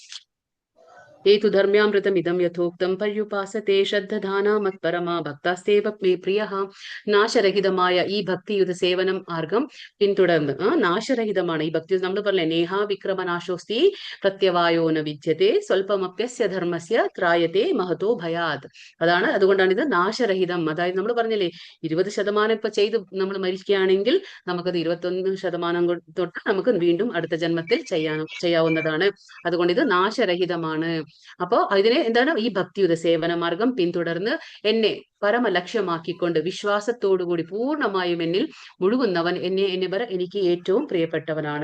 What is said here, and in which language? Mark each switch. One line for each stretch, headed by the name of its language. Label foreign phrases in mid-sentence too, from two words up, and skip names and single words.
Sanskrit: एतु धर्म्यामृतं इतं यथोक्तं पर्युपासत्ते श्रद्धधाना मत्परमा भक्तास्तेव मे प्रियः.
Malayalam: നാശരഹിതമായ ഈ ഭക്തിയുത സേവനം മാർഗം പിന്തുടർന്ന്, നാശരഹിതമാണ് ഈ ഭക്തി. നമ്മൾ പറഞ്ഞേ
Sanskrit: नेहा विक्रमनाशोस्ति प्रत्यवायो न विद्यत्ते स्वल्पमप्यस्य धर्मस्य त्रायत्ते महतो भयात्.
Malayalam: അതുകൊണ്ടാണ് ഇത് നാശരഹിതം. അതായത് നമ്മൾ പറഞ്ഞില്ലേ 20% ഇപ്പൊ ചെയ്ത് നമ്മൾ മരിക്കുകയാണെങ്കിൽ നമുക്കത് 21% തൊട്ട് നമുക്ക് വീണ്ടും അടുത്ത ജന്മത്തിൽ ചെയ്യാവുന്നതാണ്. അതുകൊണ്ട് ഇത് നാശരഹിതമാണ്. അപ്പോ ഇതിനെ എന്താണ്, ഈ ഭക്തിയുത സേവന മാർഗം പിന്തുടർന്ന് എന്നെ പരമലക്ഷ്യമാക്കിക്കൊണ്ട് വിശ്വാസത്തോടുകൂടി പൂർണ്ണമായും എന്നിൽ മുഴുകുന്നവൻ എനിക്ക് ഏറ്റവും പ്രിയപ്പെട്ടവനാണ്.